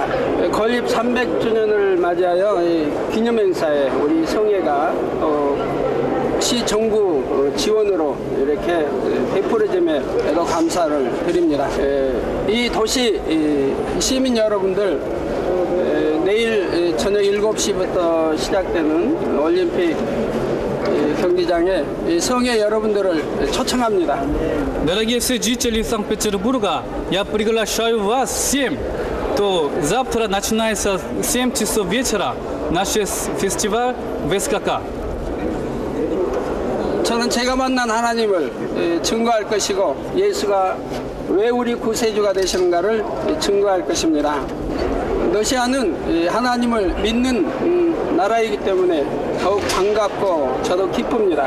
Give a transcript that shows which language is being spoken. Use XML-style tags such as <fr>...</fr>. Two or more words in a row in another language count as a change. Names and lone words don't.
<ko>건립 300주년을 맞이하여 이 기념행사에 우리 성회가 시 정부 지원으로 이렇게 베풀어짐에 매우 감사를 드립니다. 이 도시 시민 여러분들, 내일 저녁 7시부터 시작되는 올림픽 경기장에 성회 여러분들을 초청합니다.</ko> <ru>Дорогие все жители Санкт-Петербурга, я приглашаю вас всем. То завтра начинается 7 часов вечера наш фестиваль ВСКК.</ru> <ko>저는 제가 만난 하나님을 증거할 것이고 예수가 왜 우리 구세주가 되시는가를 증거할 것입니다. 러시아는 하나님을 믿는 나라이기 때문에 더욱 반갑고 저도 기쁩니다.</ko>